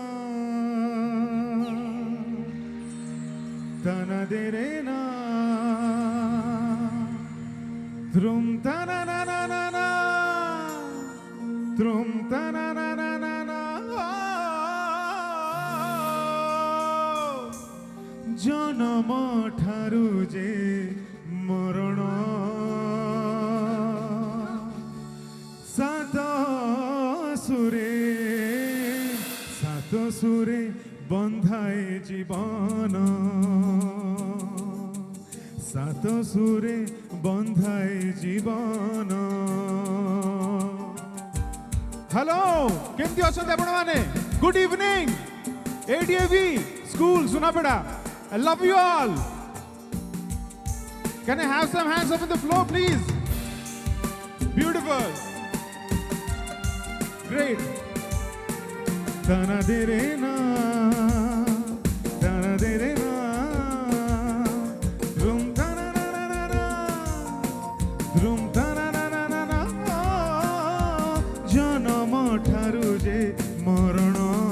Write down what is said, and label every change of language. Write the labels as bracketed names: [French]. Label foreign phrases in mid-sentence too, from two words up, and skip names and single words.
[Odia] तनदिरेना ध्रुम तननननना ध्रुम तननननना ଜନ୍ମ ଠାରୁ ଯେ ମରଣ ସାତ ସୁରେ ବନ୍ଧାଏ ଜୀବନ ସାତ ସୁରେ ବନ୍ଧାଏ ଜୀବନ। ହେଲୋ କେମିତି ଅଛ ଆପଣ ମାନେ [English] good evening [Odia] एडीएवी स्कूल सुनापेड़ा [English] I love you all. Can I have some hands up on the floor, please? Beautiful. Great. Tanadirena, tanadirena, drum tananana, drum tananana. [Odia] ଜନମ ଠାରୁ ଯେ ମରଣ.